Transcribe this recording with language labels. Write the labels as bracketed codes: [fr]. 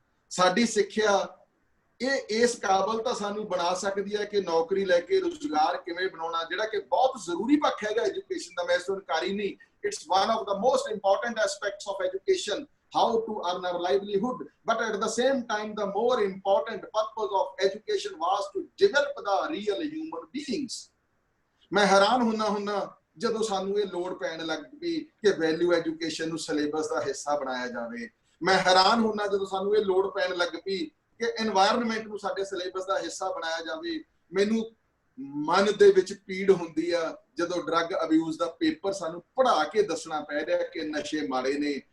[pa] ਸਾਡੀ ਸਿੱਖਿਆ ਇਹ ਇਸ ਕਾਬਲ ਤਾਂ ਸਾਨੂੰ ਬਣਾ ਸਕਦੀ ਹੈ ਕਿ ਨੌਕਰੀ ਲੈ ਕੇ ਰੁਜ਼ਗਾਰ ਕਿਵੇਂ ਬਣਾਉਣਾ, ਜਿਹੜਾ ਕਿ ਬਹੁਤ ਜ਼ਰੂਰੀ ਪੱਖ ਹੈਗਾ ਐਜੂਕੇਸ਼ਨ ਦਾ। ਮੈਂ ਇਸ ਤੋਂ ਇਨਕਾਰੀ ਨਹੀਂ, [en] It's one of the most important aspects of education, how to earn our livelihood. But at the same time, the more important purpose of education was to develop the real human beings. [pa] ਮੈਂ ਹੈਰਾਨ ਹੁੰਦਾ ਜਦੋਂ ਸਾਨੂੰ ਇਹ ਲੋੜ ਪੈਣ ਲੱਗ ਪਈ ਕਿ ਵੈਲਿਊ ਐਜੂਕੇਸ਼ਨ ਨੂੰ ਸਿਲੇਬਸ ਦਾ ਹਿੱਸਾ ਬਣਾਇਆ ਜਾਵੇ। ਮੈਂ ਹੈਰਾਨ ਹੁੰਦਾ ਜਦੋਂ ਸਾਨੂੰ ਇਹ ਲੋੜ ਪੈਣ ਲੱਗ ਪਈ ਕਿ এনवायरमेंट ਨੂੰ ਸਾਡੇ ਸਿਲੇਬਸ ਦਾ ਹਿੱਸਾ ਬਣਾਇਆ ਜਾਵੇ। ਮੈਨੂੰ ਮਨ ਦੇ ਵਿੱਚ ਪੀੜ ਹੁੰਦੀ ਆ ਜਦੋਂ ਡਰੱਗ ਅਬਿਊਜ਼ ਦਾ ਪੇਪਰ ਸਾਨੂੰ ਪੜ੍ਹਾ ਕੇ ਦੱਸਣਾ ਪੈ ਰਿਹਾ ਕਿ ਨਸ਼ੇ ਮਾੜੇ ਨੇ।